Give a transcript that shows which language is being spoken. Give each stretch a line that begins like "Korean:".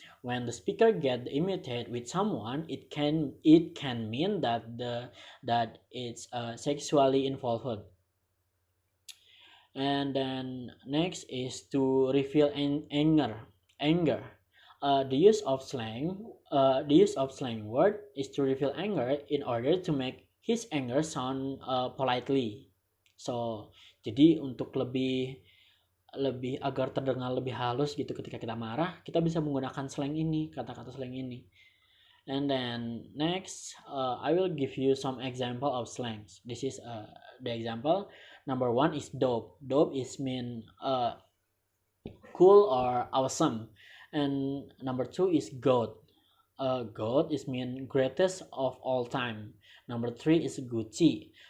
English: When the speaker get imitate with someone, it can mean that it's sexually involved. And then next is to reveal anger. The use of slang word is to reveal anger in order to make his anger sound politely.
Indonesian: So jadi untuk lebih lebih agar terdengar lebih halus gitu ketika kita marah, kita bisa menggunakan slang ini, kata-kata slang ini.
English: And then next, I will give you some example of slangs. This is the example. Number one is dope. Dope is mean cool or awesome. And number two is goat. Goat is mean greatest of all time. Number three is Gucci.